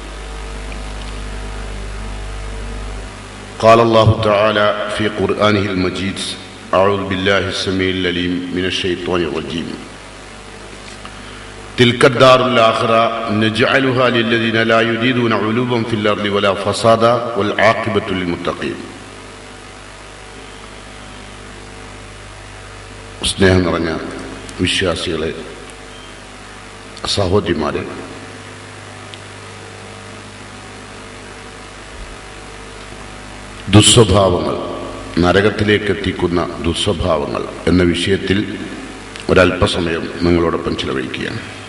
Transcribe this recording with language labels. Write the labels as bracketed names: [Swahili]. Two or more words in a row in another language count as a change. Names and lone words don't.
[Arabic] قال الله تعالى في قرآنه المجيد: أعوذ بالله السميع العليم من الشيطان الرجيم. تلك الدار الآخرة نجعلها للذين لا يريدون علوا في الأرض ولا فسادا والعاقبة للمتقين. [Malayalam] സ്നേഹം നിറഞ്ഞ വിശ്വാസികളെ, സഹോദരിമാരെ, ദുസ്വഭാവങ്ങൾ, നരകത്തിലേക്ക് എത്തിക്കുന്ന ദുസ്വഭാവങ്ങൾ എന്ന വിഷയത്തിൽ ഒരല്പസമയം നിങ്ങളോടൊപ്പം ചിലവഴിക്കുകയാണ്.